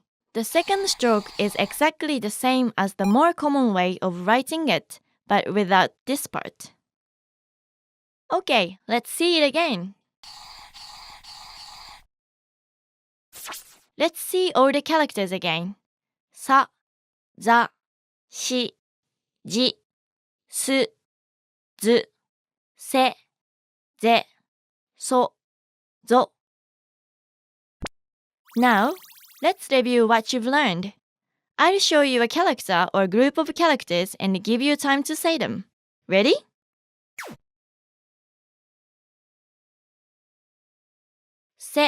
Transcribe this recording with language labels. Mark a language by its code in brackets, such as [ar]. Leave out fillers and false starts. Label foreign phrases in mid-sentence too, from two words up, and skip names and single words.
[en] The second stroke is exactly the same as the more common way of writing it, but without this part. Okay, let's see it again. Let's see all the characters again. [ja] Sa, za, shi, ji, su, zu, se, ze, so, zo. [en] Now, let's review what you've learned. I'll show you a character or group of characters and give you time to say them. Ready? Se.